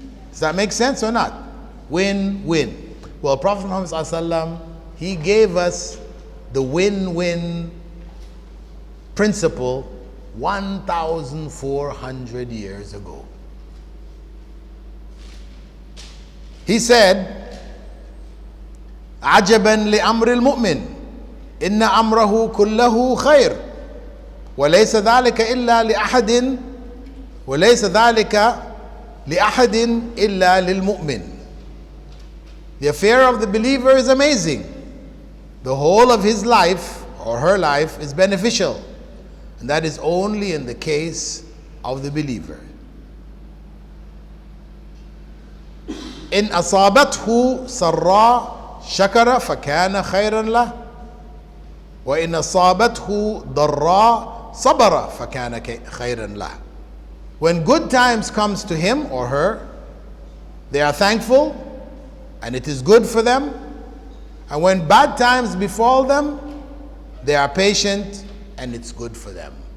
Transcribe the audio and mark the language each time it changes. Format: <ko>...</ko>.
<en>Does that make sense or not? Win-win. Well, Prophet Muhammad ﷺ, he gave us the win-win principle 1,400 years ago. He said,</en> <ar>عجبا لأمر المؤمن إن أمره كله خير وليس ذلك إلا لأحد وليس ذلك لأحد إلا للمؤمن.</ar> <en>The affair of the believer is amazing. The whole of his life or her life is beneficial, and that is only in the case of the believer.</en> <ar>إن أصابته سراء شكر فكان خيرا له وإن أصابته ضراء صبر فكان خيرا له.</ar> <en>When good times comes to him or her, they are thankful and it is good for them. And when bad times befall them, they are patient and it's good for them.</en>